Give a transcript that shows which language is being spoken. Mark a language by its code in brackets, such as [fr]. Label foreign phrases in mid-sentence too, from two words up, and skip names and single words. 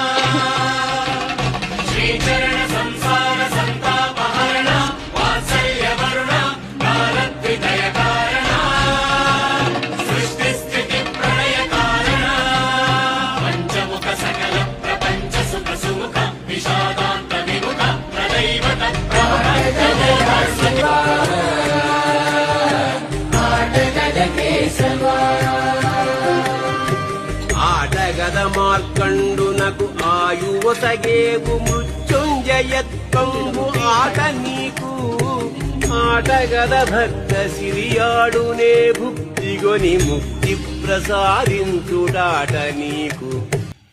[kn] ಶ್ರೀಚರಣ ಸಂಸಾರ ಸಂತಾಪಹರಣ ವಾತ್ಸಲ್ಯ ವರುಣ ಕಾಲದ್ವಿದಯ ಕಾರಣ ಸೃಷ್ಟಿ ಸ್ಥಿತಿ ಪ್ರಳಯ ಕಾರಣ ಪಂಚಮುಖ ಸಕಲ ಪ್ರಪಂಚ ಸುಖ ಸುಮುಖ ವಿಷಾದಾಂತ ವಿಮುಖ ಪ್ರದೈವತ [te] ఆటగద మార్కండునకు ఆయువసగేగు మృత్యుంజయత్వంబు ఆట నీకు ఆటగద భక్త సిరియాడునే భుక్తిగొని ముక్తి ప్రసాదించుడాట నీకు